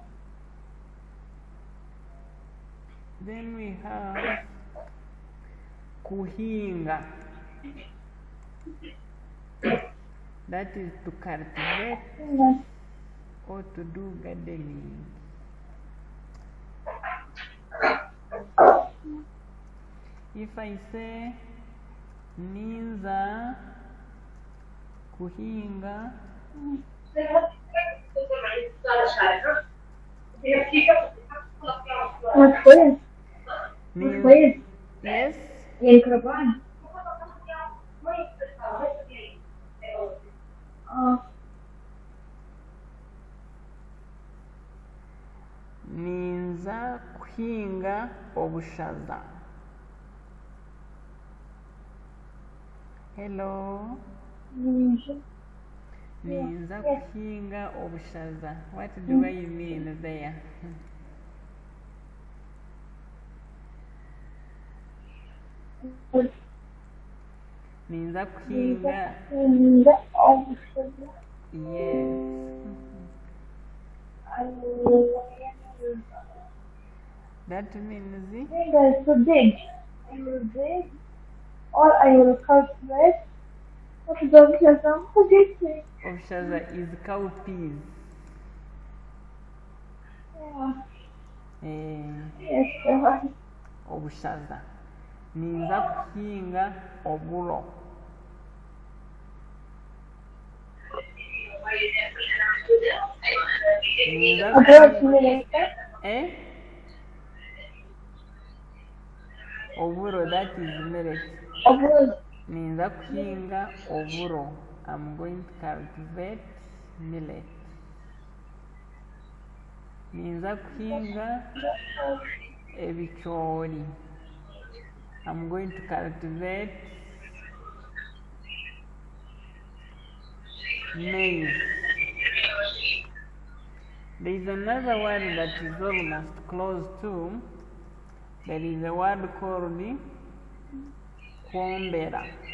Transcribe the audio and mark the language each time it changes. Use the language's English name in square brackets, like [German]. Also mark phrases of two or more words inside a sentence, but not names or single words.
[English] Then we have kuhinga. That is to cultivate or to do gardening. If I say [Nyankole] ninza kuhinga, yes, ninza kuhinga obushaza. [English] Hello. [Nyankole] Ninza kuhinga obushaza. [English] What do I mean there? [Nyankole] Ninza kuhinga obushaza. [English] Yes. That means to dig. I will dig, or I will cultivate. What is obushaza? Obushaza is cowpeas. Yes. [Nyankole] Obushaza. Ninza kuhinga oburo. Oburo, [English] that is millet. [Nyankole] Ninza kuhinga oburo. [English] I'm going to cultivate millet. [Nyankole] Ninza kuhinga ebichori. [English] I'm going to cultivate maize. There is another word that is almost close to. There is a word called kwombera.